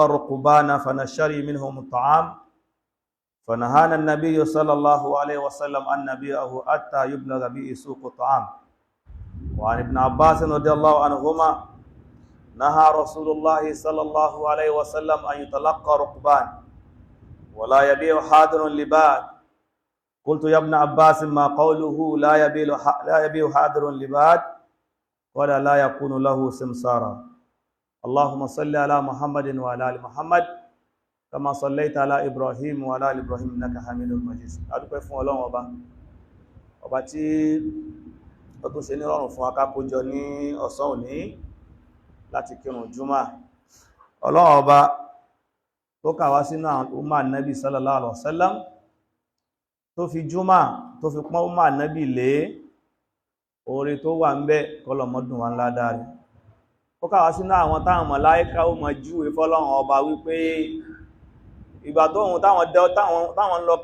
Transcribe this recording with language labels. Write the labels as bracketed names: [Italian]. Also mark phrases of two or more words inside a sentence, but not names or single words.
[Arabic] الركبان فنشتري منهم الطعام فنهانا النبي صلى الله عليه وسلم أن نبيعه حتى يبلغ به سوق الطعام وعن ابن عباس رضي الله عنهما نهى رسول الله صلى الله عليه وسلم أن يتلقى ركبان ولا يبيع حاضر لباد قلت يا ابن عباس ما قوله لا يبيع حاضر لباد قال لا يكون له سمسارا اللهم صل على محمد وعلى ال محمد كما صليت على ابراهيم وعلى ال ابراهيم انك حميد مجيد [Yoruba] adúpẹ́ fún Ọlọ́run ọba tí ó tún ṣe ní rọrùn fún wa ká péjọ ní ọ̀sán òní láti kírun juma Ọlọ́run ọba tó kà wá sínú umma [Arabic] نبي صلى الله عليه وسلم [Yoruba] tó fi juma tó fi pọ́n umma nabi lé oore tó wà ńbẹ̀ kọlọmọdún wa ńlá dáre ó káwà sínú àwọn táwọn màláíkà ó mọ̀ júwe fọ́lọ́run ọba wípé ìgbà táwọn lọ